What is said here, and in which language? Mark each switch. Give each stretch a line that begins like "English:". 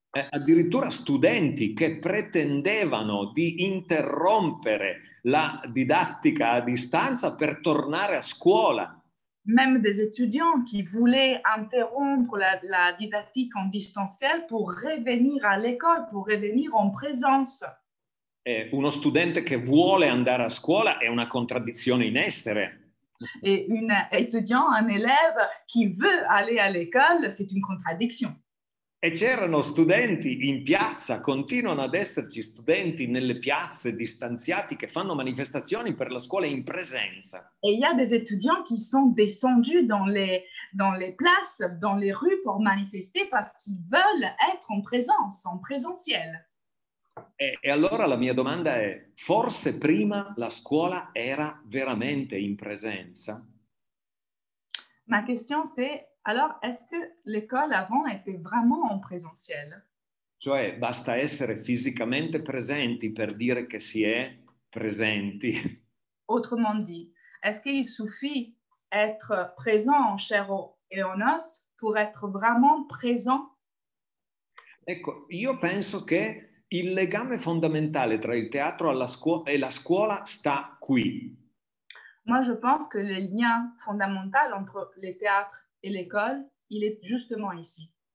Italian: Addirittura studenti che pretendevano di interrompere la didattica a distanza per tornare a scuola.
French: Même des étudiants qui voulaient interrompre la didactique en distanciel pour revenir à l'école, pour revenir en présence.
Italian: Uno studente che vuole andare a scuola è una contraddizione in essere.
French: Et un étudiant, un élève qui veut aller à l'école, c'est une contradiction.
Italian: E c'erano studenti in piazza, continuano ad esserci studenti nelle piazze distanziati che fanno manifestazioni per la scuola in presenza.
French: Et il y a des étudiants qui sont descendus dans les places, dans les rues pour manifester parce qu'ils veulent être en présence, en présentiel.
Italian: E allora la mia domanda è, forse prima la scuola era veramente in presenza?
French: Ma question c'est, alors est-ce que l'école avant était vraiment en présentiel?
Italian: Cioè basta essere fisicamente presenti per dire che si è presenti?
French: Autrement dit, est-ce qu'il suffit être présent en chair et en os pour être vraiment présent?
Italian: Ecco, io penso che il legame fondamentale tra il teatro e la scuola sta qui.
French: Moi, je pense que le lien fondamental entre le théâtre et l'école, il est justement ici.